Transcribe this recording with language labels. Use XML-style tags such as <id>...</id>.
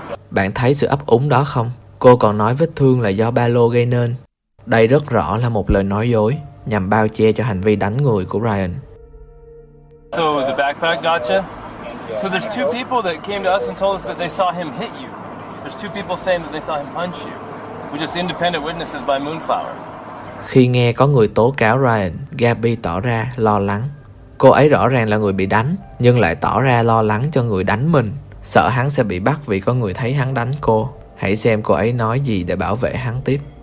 <vi>Bạn thấy sự ấp úng đó không? Cô còn nói vết thương là do ba lô gây nên. Đây rất rõ là một lời nói dối nhằm bao che cho hành vi đánh người của Ryan.</vi> <en>So the backpack gotcha. So there's two people that came to us and told us that they saw him hit you. There's two people saying that they saw him punch you. We're just independent witnesses by Moonflower.</en> <vi>Khi nghe có người tố cáo Ryan, Gabby tỏ ra lo lắng. Cô ấy rõ ràng là người bị đánh, nhưng lại tỏ ra lo lắng cho người đánh mình, sợ hắn sẽ bị bắt vì có người thấy hắn đánh cô. Hãy xem cô ấy nói gì để bảo vệ hắn tiếp.</vi>